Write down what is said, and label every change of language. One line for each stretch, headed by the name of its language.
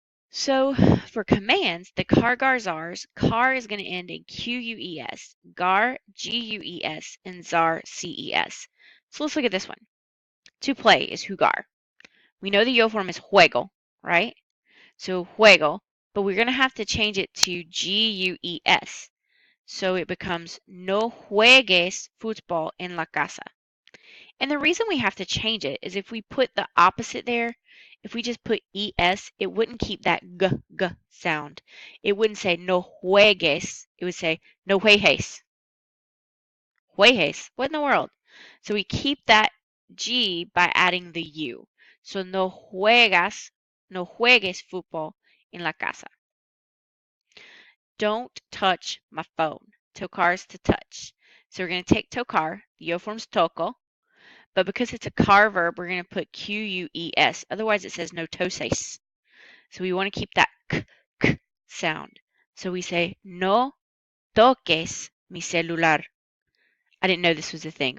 English: So for commands, the car-gars-ars, car is going to end in Q-U-E-S, gar, G-U-E-S, and zar, C-E-S. So let's look at this one. To play is jugar. We know the yo form is juego, right? So juego, but we're going to have to change it to G-U-E-S. So it becomes
Spanish: no juegues fútbol en la casa.
English: And the reason we have to change it is if we put the opposite there, if we just put ES, it wouldn't keep that g sound. It wouldn't say no juegues. It would say no juegues. Juegues. What in the world? So we keep that G by adding the U.
Spanish: So no juegas, no juegues fútbol en la casa.
English: Don't touch my phone. Tocar is to touch. So we're going to take tocar, the yo form's toco, but because it's a car verb, we're going to put Q-U-E-S. Otherwise, it says no toses. So we want to keep that k sound. So we say,
Spanish: no toques mi celular.
English: I didn't know this was a thing.